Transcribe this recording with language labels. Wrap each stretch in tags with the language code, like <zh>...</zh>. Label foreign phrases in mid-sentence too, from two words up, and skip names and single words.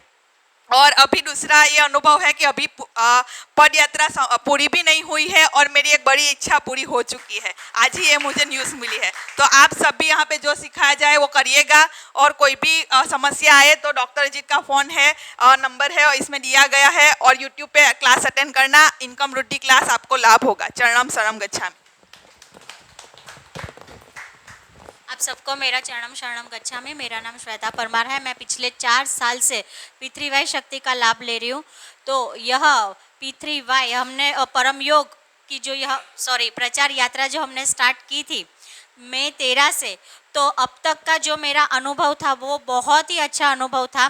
<hi>और अभी दूसरा ये अनुभव है कि अभी पद यात्रा पूरी भी नहीं हुई है और मेरी एक बड़ी इच्छा पूरी हो चुकी है। आज ही ये मुझे न्यूज़ मिली है। तो आप सब भी यहाँ पे जो सिखाया जाए वो करिएगा और कोई भी समस्या आए तो डॉक्टर जी का फ़ोन है और नंबर है और इसमें दिया गया है और यूट्यूब पे</hi> <en>class attend</en> <hi>करना, इनकम वृद्धि क्लास, आपको लाभ होगा।</hi> <pi>चरणम शरणम गच्छामि।</pi> <hi>आप सबको मेरा</hi> <pi>चरणम शरणम गच्छामि।</pi> <hi>मेरा नाम श्वेता परमार है। मैं पिछले 4 साल से P3Y शक्ति का लाभ ले रही हूँ। तो यह P3Y हमने परम योग की जो प्रचार यात्रा जो हमने स्टार्ट की थी मई 13 से, तो अब तक का जो मेरा अनुभव था वो बहुत ही अच्छा अनुभव था।</hi>